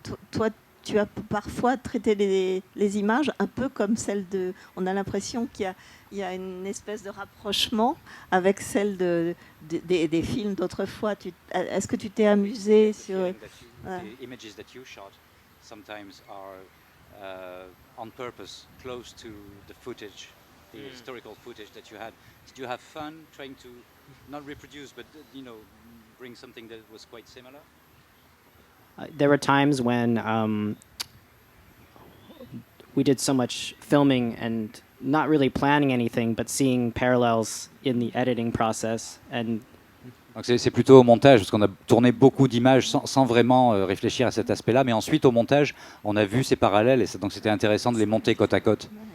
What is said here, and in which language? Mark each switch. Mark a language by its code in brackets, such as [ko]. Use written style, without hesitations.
[fr] Toi, tu as parfois traité les images un peu comme celles de... On a l'impression qu'il y a une espèce de rapprochement avec celle des films d'autrefois. Est-ce que tu t'es amusé sur... [en] the images that you shot sometimes are on purpose close to the footage, the historical footage that you had. Did you have fun trying to not reproduce, but bring something that was quite similar? There were times when we did so much filming and not really planning anything, but seeing parallels in the editing process. And [fr] donc c'est plutôt au montage, parce qu'on a tourné beaucoup d'images sans vraiment réfléchir à cet aspect-là, mais ensuite au montage, on a vu ces parallèles, et donc c'était intéressant de les monter côte à côte.